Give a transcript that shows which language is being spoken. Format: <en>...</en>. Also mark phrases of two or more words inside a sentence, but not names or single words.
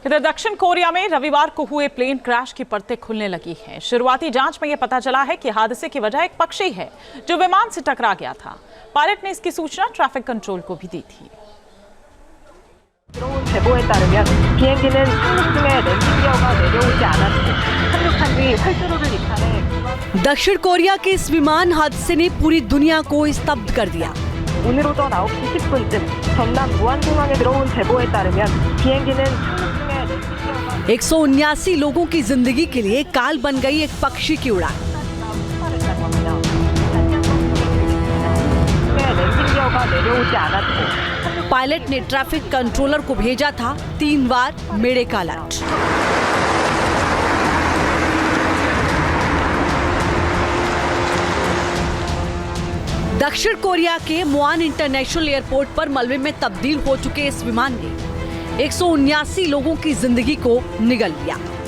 <hi>इधर दक्षिण कोरिया में रविवार को हुए</hi> <en>plane crash</en> <hi>की परतें खुलने लगी हैं। शुरुआती जांच में यह पता चला है कि हादसे की वजह एक पक्षी है जो विमान से टकरा गया था। पायलट ने इसकी सूचना</hi> <en>traffic control</en> <hi>को भी दी थी।</hi> <ko>들어온 제보에 따르면 비행기는 착륙 중에 랜딩 기어가 내려오지 않았고 착륙한 뒤 활주로를 이탈해</ko> <hi>दक्षिण कोरिया के इस विमान हादसे ने पूरी दुनिया को स्तब्ध कर दिया।</hi> <ko>오늘 오전 9시 10분쯤 전남 무안공항에 들어온 제보에 따르면 비행기는 착륙 중에 랜딩 기어가</ko> <hi>179 लोगों की जिंदगी के लिए काल बन गई एक पक्षी की उड़ान।</hi> <ko>폭발했다고 합니다. 랜딩 기어가 내려오지 않았고</ko> <hi>पायलट ने</hi> <en>traffic controller</en> <hi>को भेजा था 3 बार मेड़े का अलर्ट। दक्षिण कोरिया के मुआन इंटरनेशनल एयरपोर्ट पर मलबे में तब्दील हो चुके इस विमान ने 179 लोगों की जिंदगी को निगल लिया।</hi>